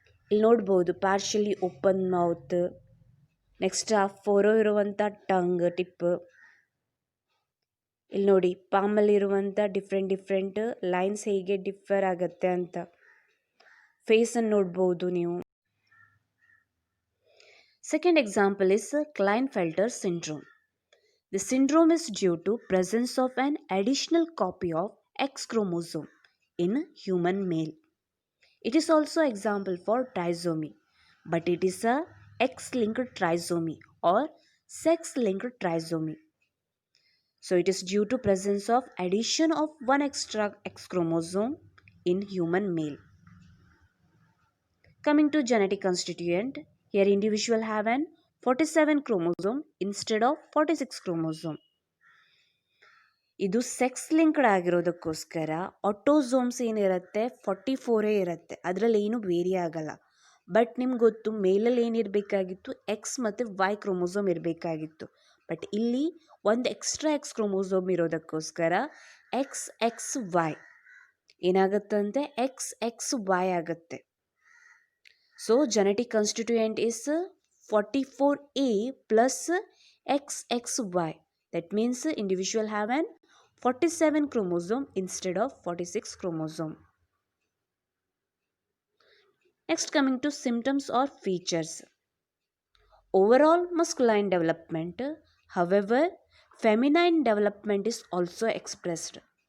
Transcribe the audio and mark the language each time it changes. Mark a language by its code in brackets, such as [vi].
[kn] ಇಲ್ಲಿ ನೋಡ್ಬೋದು partially open mouth, next ಆ ಫೋರೋ ಇರುವಂಥ ಟಂಗ್ ಟಿಪ್, ಇಲ್ಲಿ ನೋಡಿ ಪಾಮಲ್ಲಿರುವಂಥ ಡಿಫ್ರೆಂಟ್ ಲೈನ್ಸ್ ಹೇಗೆ ಡಿಫರ್ ಆಗುತ್ತೆ ಅಂತ ಫೇಸನ್ನು ನೋಡ್ಬೋದು ನೀವು. [en] Second example is Klinefelters syndrome. The syndrome is due to presence of an additional copy of X chromosome in human male. It is also example for trisomy, but it is a X-linked trisomy or sex-linked trisomy. So it is due to presence of addition of one extra X chromosome in human male. Coming to genetic constituent, here individual have an 47 chromosome instead of 46 chromosome. [kn] ಇದು sex linked ಆಗಿರೋದಕ್ಕೋಸ್ಕರ autosomes ಏನಿರುತ್ತೆ 44 ಇರುತ್ತೆ, ಅದರಲ್ಲಿ ಏನು very ಆಗಲ್ಲ. But ನಿಮ್ಗೆ ಗೊತ್ತು ಮೇಲಲ್ಲಿ ಏನಿರಬೇಕಾಗಿತ್ತು X ಮತ್ತು Y chromosome ಇರಬೇಕಾಗಿತ್ತು, ಬಟ್ ಇಲ್ಲಿ ಒಂದು extra X chromosome ಇರೋದಕ್ಕೋಸ್ಕರ XXY ಏನಾಗುತ್ತಂತೆ XXY ಆಗುತ್ತೆ. [en] So genetic constituent is 44A plus XXY. That means individual have an 47 chromosome instead of 46 chromosome. Next, coming to symptoms or features. Overall masculine development, however, feminine development is also expressed.